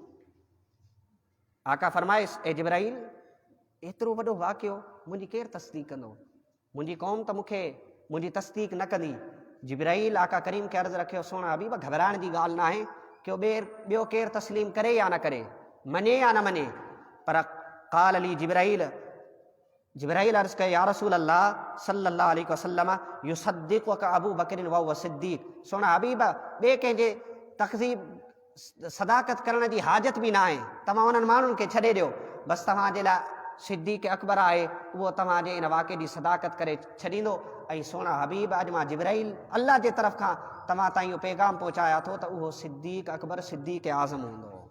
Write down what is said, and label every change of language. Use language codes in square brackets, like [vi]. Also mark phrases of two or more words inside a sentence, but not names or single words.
[sd] आका फरमाइस ए जिब्राइल एतिरो वॾो वाक़ियो मुंहिंजी केरु तस्दीक कंदो, मुंहिंजी क़ौम त मूंखे मुंहिंजी तस्दीक न कंदी। जिब्राइल आका करीम खे अर्ज़ु रखियो, सोना हबीब घबराइण जी ॻाल्हि न आहे कि ॿियो केरु तस्लीम करे या न करे, मञे या न मञे, पर क़ाल अली जिब्राइल अर्ज़ु कयो [ar] يا رسول الله صلى الله عليه وسلم يصدقك أبو بكر وهو صديق. [sd] सोना हबीब ॿिए कंहिंजे तक़ज़ीब सदाकत करण जी हाजत बि न आहे, तव्हां उन्हनि माण्हुनि खे छॾे ॾियो, बसि तव्हांजे लाइ सिद्दीक़ अकबर आहे, उहो तव्हांजे इन वाक़े जी सदाकत करे छॾींदो। ऐं सोना हबीब अॼु मां जिब्राइल अल्लाह जे तरफ़ खां तव्हां ताईं इहो पैगाम पहुचाया थो त उहो सिद्दीक़ अकबर सिद्दीक़ आज़म हूंदो।